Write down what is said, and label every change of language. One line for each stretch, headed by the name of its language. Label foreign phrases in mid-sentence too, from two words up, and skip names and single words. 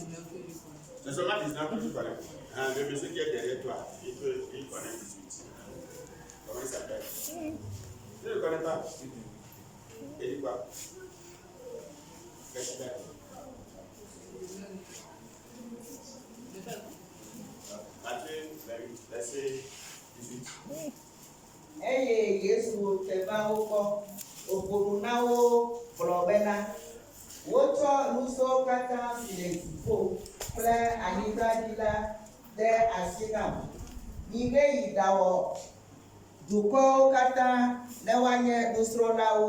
French: C'est seulement 19 que tu connais. Le monsieur qui est derrière toi, il connaît 18. Comment il s'appelle? Tu ne le connais pas? Il dit quoi? Matthieu 28, verset 18.
Ewe: Eye Yesu teba wokɔ oƒoɖu na wo gblɔ bena wotsɔ nu siwo katã si le dziƒo kple anyigba dzi la de asi nam. Mihe yi ɖawɔ dukɔwo katã ne woanye nusrɔ̃lawo.